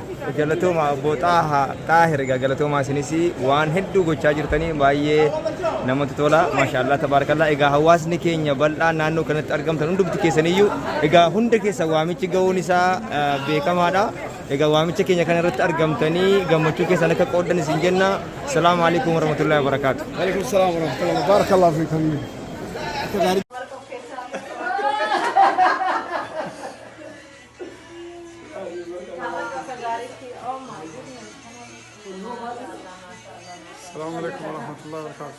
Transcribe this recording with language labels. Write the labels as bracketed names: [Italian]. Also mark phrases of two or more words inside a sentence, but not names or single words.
[Oromo] Galatooma Obbo Xaahir egaa galatoomaa isinis waan hedduu gochaa jirtanii baay'ee namatti tola. [Arabic] ما شاء الله تبارك الله. [Oromo] Egaa hawaasni keenya bal'aa naannoo kanatti argamtan hundumti keessaniyyuu egaa hunda keessa waamichi ga'uun isaa beekamaadha. Egaa waamicha keenya kana irratti argamtanii gammachuu keessan akka qooddan isin jenna. [Arabic] السلام عليكم ورحمة الله وبركاته. وعليكم السلام ورحمة الله بارك الله فيكم. السلام عليكم ورحمة الله وبركاته.